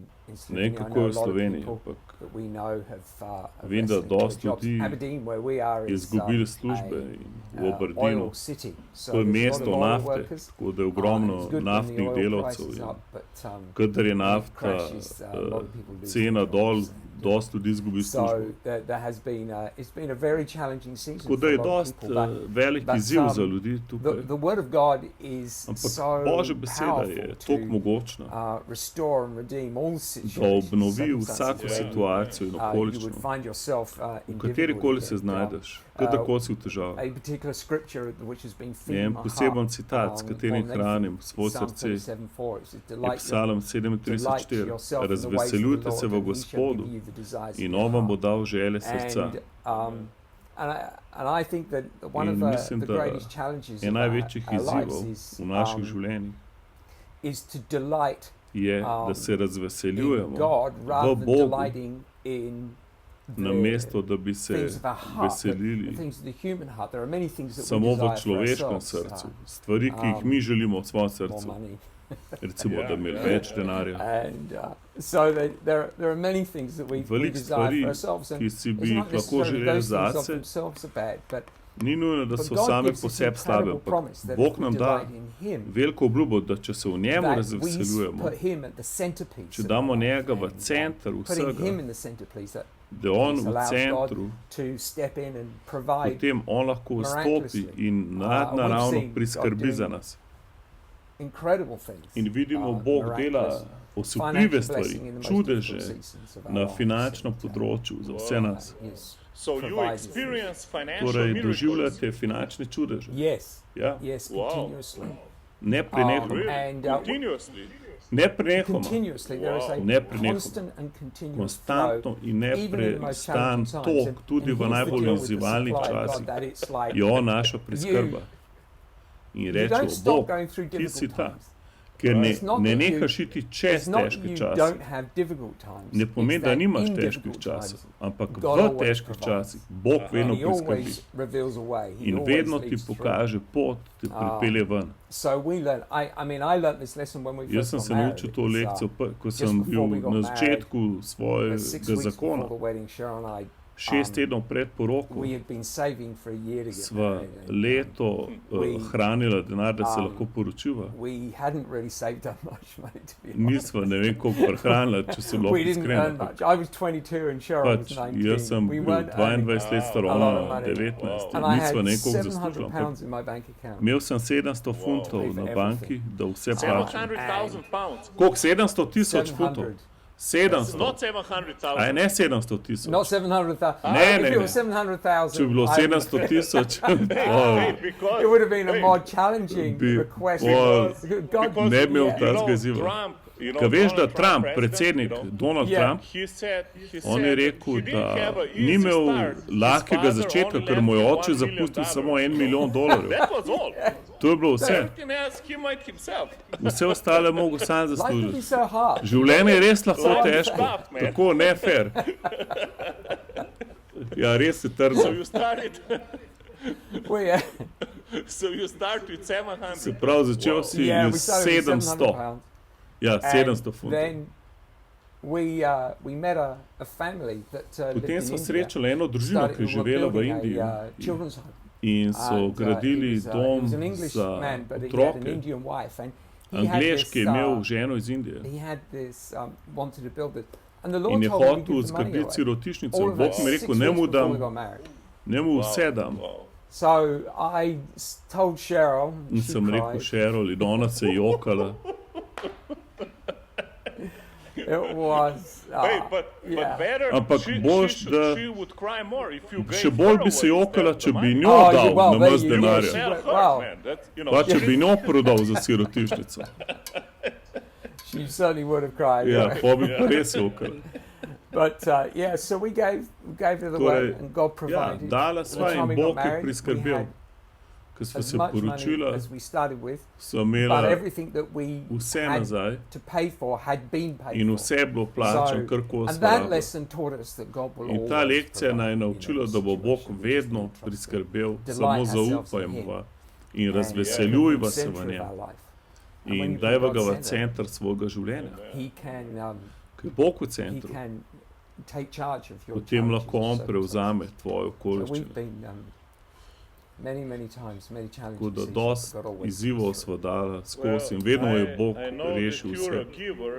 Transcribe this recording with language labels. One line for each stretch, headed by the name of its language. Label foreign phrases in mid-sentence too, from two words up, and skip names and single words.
Slovenian: Ne Slovenia. vem,
English: I
Slovenian: kako
English: know
Slovenian: je
English: a
Slovenian: v
English: lot of
Slovenian: Sloveniji,
English: people
Slovenian: ampak
English: that we know have
Slovenian: vem, da
English: wrestling for
Slovenian: dosti
English: jobs.
Slovenian: ljudi
English: Aberdeen, where we are,
Slovenian: je
English: is
Slovenian: izgubilo službe in v Aberdeenu.
English: oil city. So
Slovenian: To je
English: there's a lot
Slovenian: mesto
English: of oil
Slovenian: nafte,
English: workers.
Slovenian: tako da je
English: It's
Slovenian: ogromno
English: good when the
Slovenian: naftnih
English: oil
Slovenian: delavcev.
English: price is
Slovenian: In
English: up, but,
Slovenian: kadar je
English: when it
Slovenian: nafta
English: crashes, a lot of people lose
Slovenian: cena
English: their
Slovenian: dol,
English: jobs.
Slovenian: dosti ljudi izgubi službo.
English: So there has been it's been a very challenging season
Slovenian: Tako
English: for
Slovenian: da
English: a
Slovenian: je
English: lot of
Slovenian: dosti
English: people.
Slovenian: velik
English: but,
Slovenian: izziv za ljudi
English: The
Slovenian: tukaj.
English: word of God is
Slovenian: Ampak
English: so
Slovenian: Božja beseda je
English: powerful
Slovenian: toliko
English: to
Slovenian: mogočna,
English: restore and redeem all
Slovenian: da
English: situations.
Slovenian: obnovi vsako
English: circumstances where
Slovenian: situacijo in
English: you would
Slovenian: okoliščino.
English: find yourself
Slovenian: V
English: in
Slovenian: katerikoli
English: difficulty.
Slovenian: se znajdeš, kadarkoli si v težavah.
English: A particular scripture which has been
Slovenian: Je
English: feeding
Slovenian: en
English: my
Slovenian: poseben
English: heart,
Slovenian: citat, s katerim
English: more than
Slovenian: hranim
English: anything,
Slovenian: svoje
English: Psalm
Slovenian: srce,
English: 37:4, it says,
Slovenian: je
English: "Delight
Slovenian: Psalm
English: delight
Slovenian: 37:4.
English: yourself in the ways of the
Slovenian: Razveseljujte se
English: Lord,
Slovenian: v
English: and he shall
Slovenian: Gospodu
English: give you the desires of
Slovenian: in
English: your
Slovenian: on vam bo
English: heart."
Slovenian: dal želje srca.
English: And I think that one of
Slovenian: In mislim,
English: the
Slovenian: da
English: greatest challenges
Slovenian: je
English: of
Slovenian: največjih
English: our lives
Slovenian: izzivov
English: is,
Slovenian: v naših življenjih
English: is to delight
Slovenian: je, da se
English: in
Slovenian: razveseljujemo
English: God rather
Slovenian: v
English: than
Slovenian: Bogu,
English: delighting in
Slovenian: namesto da bi se
English: things of our heart, the
Slovenian: veselili
English: things of the human heart. There are many things that we
Slovenian: samo v
English: desire for
Slovenian: človeškem
English: ourselves,
Slovenian: srcu, stvari, ki jih mi želimo v svojem
English: more
Slovenian: srcu.
English: money.
Slovenian: Recimo, da imeli
English: Yeah.
Slovenian: več denarja.
English: And so there are many things that we
Slovenian: Veliko
English: desire
Slovenian: stvari,
English: for ourselves, and
Slovenian: ki si bi
English: it's
Slovenian: jih
English: not
Slovenian: lahko
English: necessarily
Slovenian: želeli
English: those things of
Slovenian: zase,
English: themselves are bad, but
Slovenian: ni nujno, da so
English: God
Slovenian: same
English: gives
Slovenian: po
English: us
Slovenian: sebi slabe,
English: incredible
Slovenian: ampak
English: promise that
Slovenian: Bog
English: if we
Slovenian: nam da
English: delight in Him,
Slovenian: veliko obljubo, da če se v njemu
English: that we
Slovenian: razveseljujemo,
English: put Him at the centerpiece
Slovenian: če
English: of
Slovenian: damo
English: our life,
Slovenian: njega v
English: and,
Slovenian: center
English: putting Him
Slovenian: vsega,
English: in the centerpiece, that
Slovenian: da on
English: This
Slovenian: v
English: allows
Slovenian: centru,
English: to step in and provide
Slovenian: potem on lahko vstopi
English: miraculously.
Slovenian: in nadnaravno
English: we've seen
Slovenian: priskrbi
English: God
Slovenian: za
English: doing
Slovenian: nas.
English: incredible things.
Slovenian: In vidimo, Bog
English: miraculous
Slovenian: dela osupljive
English: financial
Slovenian: stvari,
English: blessing in the most
Slovenian: čudeže
English: difficult seasons of our
Slovenian: na
English: lives,
Slovenian: finančnem
English: and,
Slovenian: področju za vse nas.
English: yes, So you provides experience financial
Slovenian: Torej,
English: miracles.
Slovenian: doživljate finančne čudeže.
English: yes,
Slovenian: Ja,
English: yes, Wow. continuously.
Slovenian: ne prenehamo.
English: Really? And, Continuously.
Slovenian: Ne prenehamo.
English: Continuously, there is a
Slovenian: Neprenehoma.
English: constant and continuous
Slovenian: Konstantno
English: flow,
Slovenian: in
English: even in the most
Slovenian: neprestan
English: challenging times.
Slovenian: tok, tudi v
English: here's the
Slovenian: najbolj
English: deal with the
Slovenian: izzivalnih
English: supply of God,
Slovenian: časih,
English: that it's like
Slovenian: je on naša priskrba. In
English: you
Slovenian: rečemo,
English: don't stop
Slovenian: Bog,
English: going through
Slovenian: ti si
English: difficult
Slovenian: ta.
English: times.
Slovenian: Ker
English: It's not
Slovenian: ne
English: that you-
Slovenian: nehaš iti čez
English: It's not
Slovenian: težke
English: you
Slovenian: čase.
English: don't have difficult times.
Slovenian: Ne pomeni,
English: It's
Slovenian: da
English: that
Slovenian: nimaš
English: in
Slovenian: težkih
English: difficult
Slovenian: časov,
English: times,
Slovenian: ampak
English: God
Slovenian: v
English: always
Slovenian: težkih
English: provides.
Slovenian: časih Bog vedno
English: And he
Slovenian: priskrbi.
English: always reveals a way. He
Slovenian: In
English: always
Slovenian: vedno ti
English: leads through.
Slovenian: pokaže pot, te pripelje ven.
English: So we learned. I learned this lesson when we
Slovenian: Jaz
English: first
Slovenian: sem
English: got
Slovenian: se
English: married.
Slovenian: naučil to
English: It was,
Slovenian: lekcijo, ko
English: just
Slovenian: sem
English: before we
Slovenian: bil
English: got
Slovenian: na
English: married,
Slovenian: začetku 6 svojega
English: weeks
Slovenian: zakona.
English: before the wedding, Cheryl and I,
Slovenian: 6 tednov pred poroko
English: we had been saving for a year to get
Slovenian: sva
English: married. And,
Slovenian: leto hranila denar, da se lahko poročiva.
English: we hadn't really saved up much money, to be honest.
Slovenian: Nisva ne vem koliko prehranila, če se lahko
English: We didn't earn
Slovenian: iskrena.
English: much. I was 22 and Cheryl
Slovenian: Pač,
English: was 19.
Slovenian: jaz sem
English: we
Slovenian: bil
English: weren't earning
Slovenian: 22 let star,
English: a lot
Slovenian: ona
English: of money.
Slovenian: 19.
English: And I
Slovenian: Nisva
English: had
Slovenian: ne vem koliko
English: 700
Slovenian: zaslužila, ampak
English: pounds in my bank account.
Slovenian: imel sem 700 funtov
English: pay for
Slovenian: na banki, da vse plačam.
English: 700,000 pounds.
Slovenian: Koliko? 700 tisoč funtov?
English: 700.
Slovenian: 700.
English: Not 700,000.
Slovenian: Aj ne 700 tisoč.
English: Not 700,000.
Slovenian: Ne,
English: If
Slovenian: ne,
English: it
Slovenian: ne.
English: was 700,000,
Slovenian: Če bi bilo
English: I would-
Slovenian: 700 tisoč,
English: Because, it would have been a more challenging
Slovenian: Bi-
English: request. Because- God,
Slovenian: ne bi imel
English: yeah.
Slovenian: takega izziva. Trump, Ka veš, da
English: Donald Trump, president,
Slovenian: predsednik Donald
English: Yeah. Trump, he said
Slovenian: on je rekel,
English: he didn't
Slovenian: da
English: have a
Slovenian: ni
English: easy
Slovenian: imel
English: start. His
Slovenian: lahkega
English: father
Slovenian: začetka,
English: only
Slovenian: ker mu je
English: left
Slovenian: oče
English: $1
Slovenian: zapustil
English: million.
Slovenian: samo $1 milijon dolarjev.
English: That was all.
Slovenian: To je bilo vse.
English: Everything else he made himself.
Slovenian: Vse ostale je mogel sam
English: Life can be
Slovenian: zaslužiti.
English: so hard.
Slovenian: Življenje je res lahko
English: Life is
Slovenian: težko,
English: tough, man.
Slovenian: tako ne fair. Ja, res je
English: So
Slovenian: trdo.
English: you started so you start with 700.
Slovenian: Se pravi, začel si
English: yeah, we
Slovenian: s
English: started with 700
Slovenian: 700.
English: pounds.
Slovenian: Ja,
English: And
Slovenian: 700 funtov.
English: then we met a family that lived
Slovenian: Potem
English: in
Slovenian: smo
English: India.
Slovenian: srečali eno družino, ki je
English: Who were
Slovenian: živela v
English: building
Slovenian: Indiji
English: a children's home.
Slovenian: in so
English: And,
Slovenian: gradili
English: he
Slovenian: dom
English: was an English
Slovenian: za
English: man, but he had an
Slovenian: otroke.
English: Indian wife, and he had
Slovenian: Angleški je
English: this,
Slovenian: imel ženo iz Indije
English: he had this wanted to build it, and the
Slovenian: in
English: Lord
Slovenian: je
English: told me to
Slovenian: hotel
English: give the money
Slovenian: zgraditi
English: away.
Slovenian: sirotišnico.
English: All of
Slovenian: Bog
English: us,
Slovenian: mi je
English: 6
Slovenian: rekel, ne mu
English: weeks before we
Slovenian: dam,
English: got married.
Slovenian: ne mu vse dam.
English: Wow. So I told Cheryl,
Slovenian: In
English: she
Slovenian: sem rekel
English: cried.
Slovenian: Cheryl in ona se je jokala.
English: It was, Hey, but yeah. better,
Slovenian: Ampak boš, da-
English: she would cry more if you gave
Slovenian: Še bolj
English: her
Slovenian: bi se
English: away
Slovenian: jokala,
English: instead
Slovenian: če
English: of the
Slovenian: bi
English: money.
Slovenian: njo
English: Oh,
Slovenian: dal
English: well,
Slovenian: na
English: there
Slovenian: vas
English: you go.
Slovenian: denarja.
English: Sell her, Wow. man. That's, you know,
Slovenian: Pa če bi njo prodal za sirotišnico.
English: She certainly would have cried.
Slovenian: Ja,
English: yeah.
Slovenian: pa bi pa res jokala.
English: But yeah, so we gave her the
Slovenian: Torej,
English: way, and God
Slovenian: Ja,
English: provided.
Slovenian: dala
English: By the
Slovenian: sva
English: time
Slovenian: in
English: we got
Slovenian: Bog je
English: married, we
Slovenian: priskrbel.
English: had
Slovenian: Ko sva
English: as
Slovenian: se
English: much money
Slovenian: poročila,
English: as we started with,
Slovenian: sva
English: but
Slovenian: imela
English: everything that we
Slovenian: vse
English: had
Slovenian: nazaj
English: to pay for had been paid
Slovenian: in
English: for.
Slovenian: vse je bilo plačano, kar kos
English: And that lesson taught us that God will
Slovenian: In ta
English: always
Slovenian: lekcija naj je
English: provide,
Slovenian: naučila,
English: you know,
Slovenian: da bo Bog
English: situations
Slovenian: vedno
English: we trust Him.
Slovenian: priskrbel,
English: Delight
Slovenian: samo
English: ourselves in
Slovenian: zaupajmo in
English: And
Slovenian: razveseljujva
English: the
Slovenian: se
English: center
Slovenian: v
English: of
Slovenian: njem.
English: our life. And when
Slovenian: In
English: you put
Slovenian: dajva
English: God
Slovenian: ga v
English: center,
Slovenian: center svojega življenja.
English: He can
Slovenian: Ker je Bog v
English: he
Slovenian: centru,
English: can take charge of your
Slovenian: potem
English: challenges
Slovenian: lahko
English: and
Slovenian: on
English: circumstances.
Slovenian: prevzame tvoje
English: So we've
Slovenian: okoliščine.
English: been many times, many challenging
Slovenian: Tako da
English: seasons,
Slovenian: dosti
English: but God always
Slovenian: izzivov
English: comes
Slovenian: sva
English: through.
Slovenian: dala skozi in vedno je Bog
English: I know
Slovenian: rešil
English: that you're a
Slovenian: vse.
English: giver